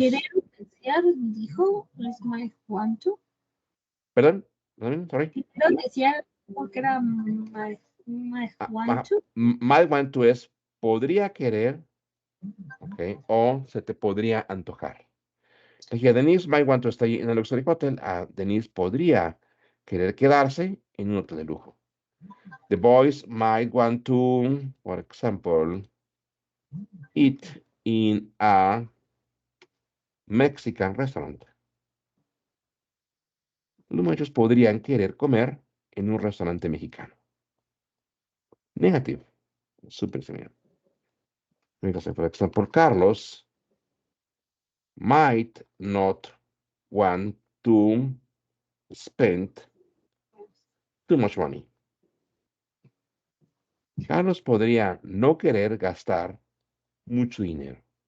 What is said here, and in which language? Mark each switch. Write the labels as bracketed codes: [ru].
[es] desear, dijo, es [en] my want to. [es] Perdón, [en] sorry. [es] Quiero desear, porque era [en] my want to. Might want to [es] es podría querer, okay, o se te podría antojar. Dije, [en] Denise might want to stay in a luxury hotel. [es] Denise podría querer quedarse en un hotel de lujo. [en] The boys might want to, for example, eat in a Mexican restaurant. [es] Los muchachos podrían querer comer en un restaurante mexicano. Negativo. Súper similar. [en] For example, Carlos might not want to spend too much money. [es] Carlos podría no querer gastar mucho dinero.